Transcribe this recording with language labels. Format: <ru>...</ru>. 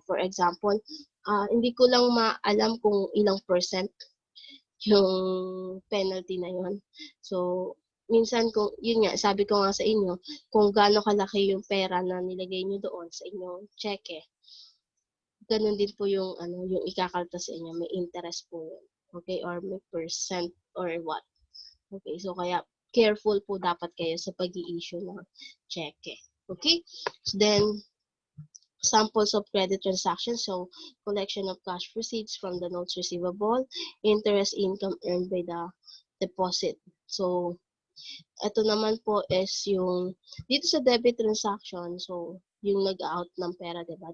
<en>For example,</en> <tl>hindi ko lang maalam kung ilang percent yung penalty na yun. So, minsan kung, yun nga, sabi ko nga sa inyo, kung gaano kalaki yung pera na nilagay nyo doon sa inyong cheque, ganun din po yung, yung ikakalta sa inyo, may interest po yun.</tl> <en>Okay, or may percent or what.</en> <tl>Okay, so kaya careful po dapat kayo sa pag-i-issue ng cheque. Okay?</tl> <en>So then, samples of credit transactions, so collection of cash proceeds from the notes receivable, interest income earned by the deposit.</en> <tl>So, ito naman po is yung, dito sa debit transaction, so, yung nag-out ng pera, diba?</tl>